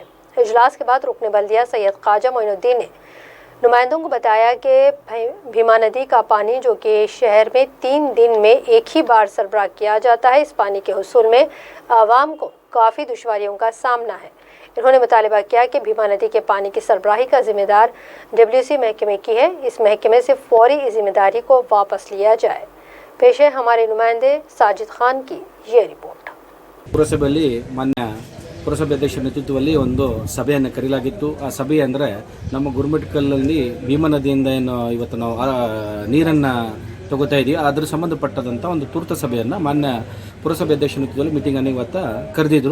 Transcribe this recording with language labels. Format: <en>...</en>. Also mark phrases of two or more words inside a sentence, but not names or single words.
<ur>اجلاس کے بعد رکن بلدیہ سید خواجہ معین الدین نے نمائندوں کو بتایا کہ بھیما ندی کا پانی جو کہ شہر میں 3 دن میں ایک ہی بار سربراہ کیا جاتا ہے، اس پانی کے حصول میں عوام کو کافی دشواریوں کا سامنا ہے. انہوں نے مطالبہ کیا کہ بھیما ندی کے پانی کی سربراہی کا ذمہ دار WC محکمے کی ہے. اس محکمے سے فوری ذمہ داری کو واپس لیا جائے. پیش ہے ہمارے نمائندے ساجد خان کی یہ رپورٹ.</ur> <kn>ಪುರಸಭೆಯಲ್ಲಿ ಮಾನ್ಯ ಪುರಸಭೆ ಅಧ್ಯಕ್ಷರ ನೇತೃತ್ವದಲ್ಲಿ ಒಂದು ಸಭೆಯನ್ನು ಕರೆಯಲಾಗಿತ್ತು. ಆ ಸಭೆ ಅಂದರೆ ನಮ್ಮ ಗುರುಮಿಟ್ಕಲ್ನಲ್ಲಿ ಭೀಮಾ ನದಿಯಿಂದ ಏನು ಇವತ್ತು ನಾವು ನೀರನ್ನು ತಗೋತಾ ಇದ್ದೀವಿ ಅದರ ಸಂಬಂಧಪಟ್ಟಂಥ ಒಂದು ತುರ್ತು ಸಭೆಯನ್ನು ಮಾನ್ಯ ಪುರಸಭೆ ಅಧ್ಯಕ್ಷರ ನೇತೃತ್ವದಲ್ಲಿ ಮೀಟಿಂಗನ್ನು ಇವತ್ತು ಕರೆದಿದ್ರು.</kn>